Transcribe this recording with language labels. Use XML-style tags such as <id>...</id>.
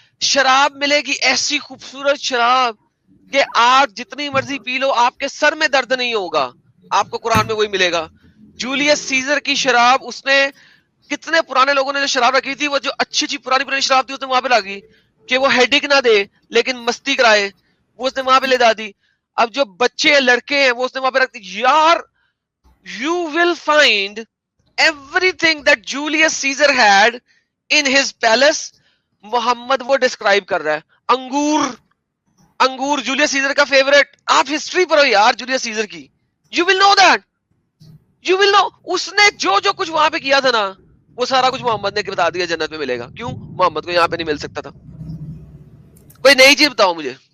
<ur>شراب ملے گی, ایسی خوبصورت شراب کہ آپ جتنی مرضی پی لو آپ کے سر میں درد نہیں ہوگا, آپ کو قرآن میں وہی ملے گا. جولیس سیزر کی شراب, اس نے کتنے پرانے لوگوں نے جو شراب رکھی تھی, وہ جو اچھی اچھی پرانی شراب تھی اس نے وہاں پہ لاگی کہ وہ ہیڈک نہ دے لیکن مستی کرائے, وہ اس نے وہاں پہ لے دا دی. اب جو بچے لڑکے ہیں وہ اس نے وہاں پہ رکھ دی.</ur> <en>یار you will find everything that Julius Caesar had in his palace.</en> <ur>محمد وہ ڈسکرائب کر رہا ہے. انگور جولیس سیزر کا فیوریٹ. آپ ہسٹری پڑھو یار جولیس سیزر کی,</ur> <en>you will know that. You will know.</en> <ur>اس نے جو کچھ وہاں پہ کیا تھا نا, وہ سارا کچھ محمد نے بتا دیا جنت میں ملے گا. کیوں؟ محمد کو یہاں پہ نہیں مل سکتا تھا. کوئی نئی چیز بتاؤ مجھے.</ur>